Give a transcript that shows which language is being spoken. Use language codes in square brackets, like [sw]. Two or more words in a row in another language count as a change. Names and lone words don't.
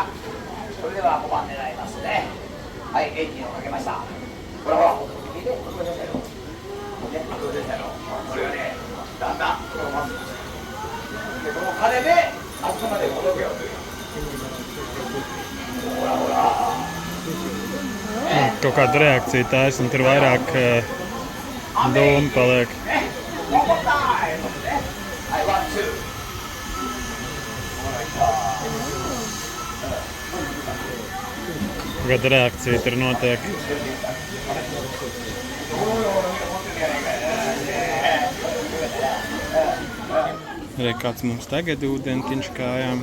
[ja] それでは5番狙いますね。はい、エンジンをかけました。ほらほら、聞いて、これですよ。ね、これですよ。これがね、だんだんこれを待つんですよ。で、この鐘であそこまで届けようという。ほらほら。 [lv] Kaut kāda reakcija taisa, un tur vairāk doma paliek. [en] One more time. [ja] はい、ワン、ツー。 [lv] Kāda reakcija tur notiek. Arī kāds mums tagad ūdentiņš kājām.